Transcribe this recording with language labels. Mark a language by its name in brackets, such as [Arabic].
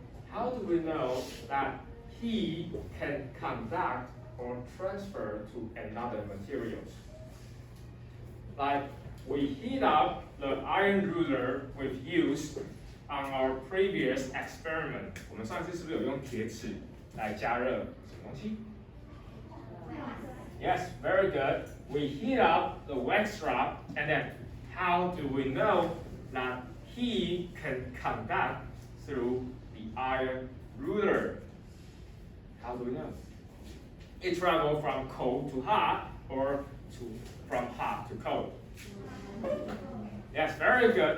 [English] How do we know that heat can conduct or transfer to another materials? Like we heat up the iron ruler we've used on our previous experiment. [Chinese] 我们上次是不是有用铁尺来加热什么东西？ [English] Yes, very good. We heat up the wax rod, and then how do we know that heat can conduct through the iron ruler? How do we know? It travels from cold to hot, or from hot to cold. Yes, very good.